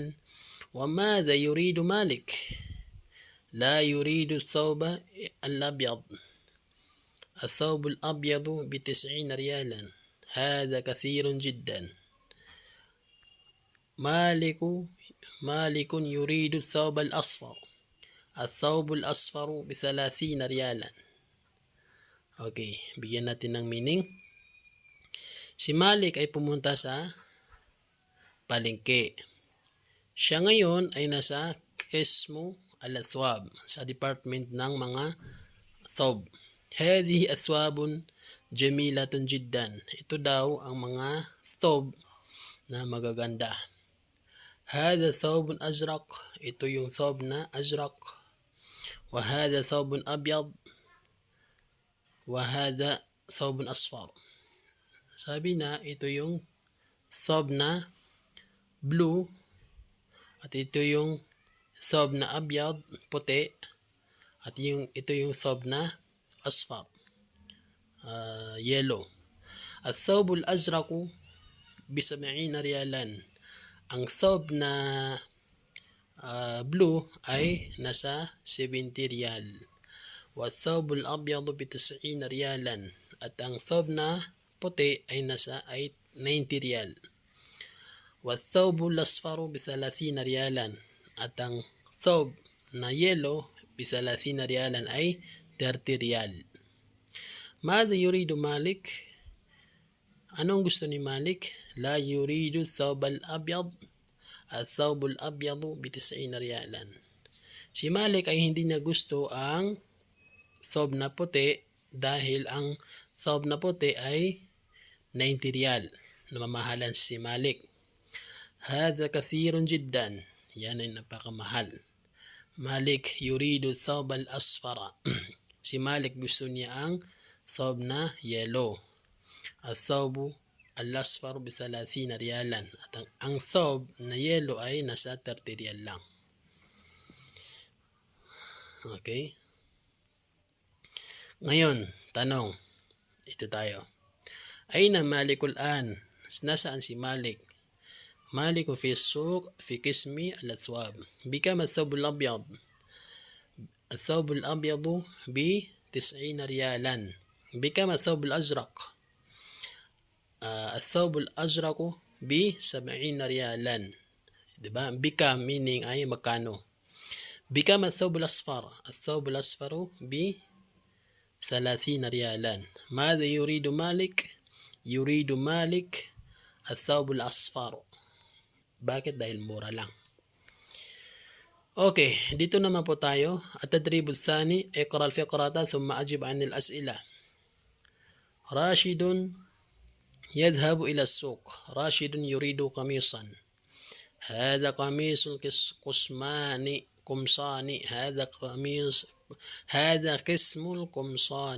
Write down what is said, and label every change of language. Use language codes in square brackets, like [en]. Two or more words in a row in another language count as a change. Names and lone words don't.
[ar] وماذا يريد مالك؟ لا يريد الثوب الأبيض. الثوب الأبيض ب90 ريالا. هذا كثير جدا. مالك يريد الثوب الأصفر. الثوب الأصفر ب30 ريالا. [tl] Okay, bigyan natin ng meaning. Si Malik ay pumunta sa palengke. Siya ngayon ay nasa [ar] قسم الأثواب, [tl] sa department ng mga thawb. [ar] هذه أثواب جميلة جدا. [tl] Ito daw ang mga thawb na magaganda. [ar] هذا ثوب أزرق. [tl] Ito yung thawb na azraq. [ar] وهذا ثوب أبيض وهذا ثوب أصفر. [tl] Sabi na ito yung thawb na blue at ito yung thawb na abyad, puti, at ito yung thawb na asfar, yellow. [ar] الثوب الأزرق ب70 ريالا. [tl] Ang thawb na blue ay nasa 70 riyal. [ar] والثوب الأبيض ب90 ريالا. [tl] At ang thawb na puti ay nasa 90 riyal. [ar] والثوب الأصفر ب30 ريالا. [tl] At ang thawb na yellow [ar] ب30 ريالا [tl] ay 30 riyal. [ar] ماذا يريد مالك؟ [tl] Anong gusto ni Malik? [ar] لا يريد الثوب الأبيض. الثوب الأبيض ب90 ريالا. [tl] Si Malik ay hindi niya gusto ang thawb na puti dahil ang thawb na puti ay 90 riyal. Namamahalan si Malik. [ar] هذا كثير جدا. [tl] Yan ay napakamahal. [ar] مالك يريد ثوب الأصفر. [tl] Si Malik gusto niya ang thawb na yellow. [ar] الثوب الأصفر ب30 ريالا. [tl] At ang thawb na yellow ay nasa 30 riyal lang. Okay. Ngayon, tanong. Ito tayo. [ar] أين مالك الآن? [tl] Nasaan si Malik? [ar] مالك في السوق في قسم الأثواب. بكم الثوب الأبيض؟ الثوب الأبيض ب90 ريالا. بكم الثوب الأزرق؟ الثوب الأزرق ب70 ريالا. [tl] diba? Bikam meaning ay magkano. [ar] بكم الثوب الأصفر؟ الثوب الأصفر ب30 ريالا. ماذا يريد مالك؟ يريد مالك الثوب الأصفر. [tl] Bakit? Dahil mura lang. Okay, dito naman po tayo. [ar] التدريب الثاني اقرأ الفقرة ثم أجب عن الأسئلة. راشد يذهب إلى السوق. راشد يريد قميصا. هذا قميص قمصان. هذا قسم القمصان.